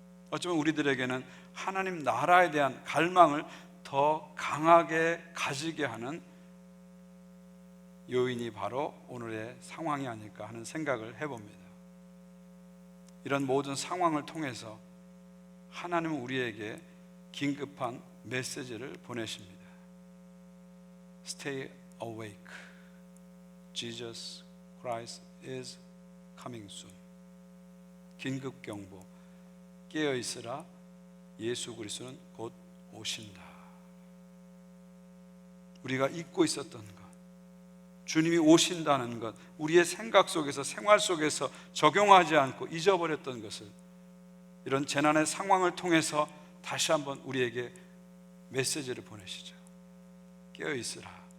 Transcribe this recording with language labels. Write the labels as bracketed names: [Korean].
[Korean] 어쩌면 우리들에게는 하나님 나라에 대한 갈망을 더 강하게 가지게 하는 요인이 바로 오늘의 상황이 아닐까 하는 생각을 해봅니다. 이런 모든 상황을 통해서 하나님은 우리에게 긴급한 메시지를 보내십니다. [English] Stay awake. Jesus Christ is coming soon. [Korean] 긴급 경보. 깨어 있으라. 예수 그리스도는 곧 오신다. 우리가 잊고 있었던 것, 주님이 오신다는 것, 우리의 생각 속에서, 생활 속에서 적용하지 않고 잊어버렸던 것을 이런 재난의 상황을 통해서 다시 한번 우리에게 메시지를 보내시죠. 깨어 있으라.